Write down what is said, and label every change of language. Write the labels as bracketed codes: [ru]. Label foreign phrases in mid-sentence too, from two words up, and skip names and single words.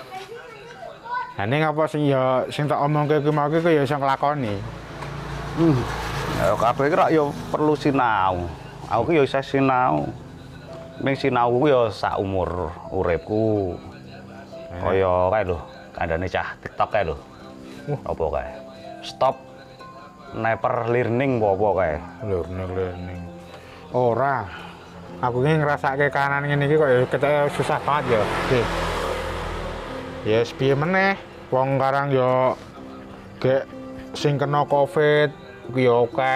[jv] Lah ning apa sing ya sing tak omongke kuwi mau ki ya iso nglakoni. Ya kabeh iki rak ya perlu sinau. Aku ki ya isih sinau. Ning sinau ku ya sak umur uripku. Kaya kae lho, kandhane cah TikTok kae lho. Apa kae? [en] Stop never learning [jv] apa kae? Learning. Ora. Aku ki ngrasake kanan ngene iki kok ya ketek susah banget ya. Ya piye meneh wong karang ya gek sing kena Covid kuwi ya akeh.